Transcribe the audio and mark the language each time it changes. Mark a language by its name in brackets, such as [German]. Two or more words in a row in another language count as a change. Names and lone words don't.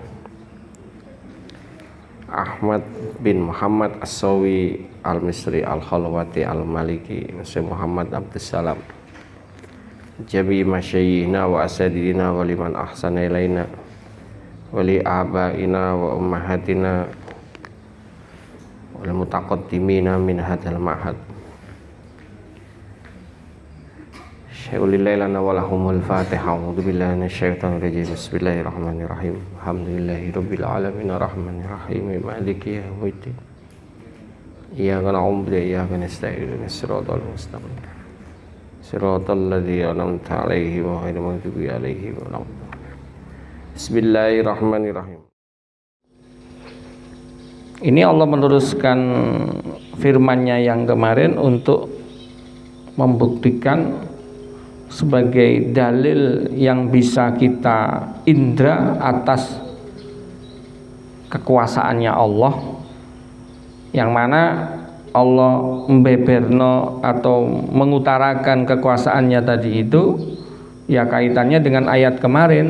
[Arabic] أحمد بن محمد الصاوي المصري الخلوتي المالكي الشيخ محمد عبد السلام جابي مشايخنا وأساتذتنا ولمن أحسن إلينا ولآبائنا وأمهاتنا والمتقدمين من هذا المعهد شيء لله لنا ولهم الفاتحة. أعوذ بالله من الشيطان الرجيم. بسم الله الرحمن الرحيم. الحمد لله رب العالمين الرحمن الرحيم مالك يوم الدين. إياك نعبد وإياك نستعين اهدنا الصراط المستقيم. صراط الذين أنعمت عليهم غير المغضوب عليهم ولا الضالين. Bismillahirrahmanirrahim. [Indonesian] Ini Allah meneruskan firman-Nya yang kemarin untuk membuktikan sebagai dalil yang bisa kita indra atas kekuasaannya Allah, yang mana Allah membeberno atau mengutarakan kekuasaannya tadi itu ya kaitannya dengan ayat kemarin.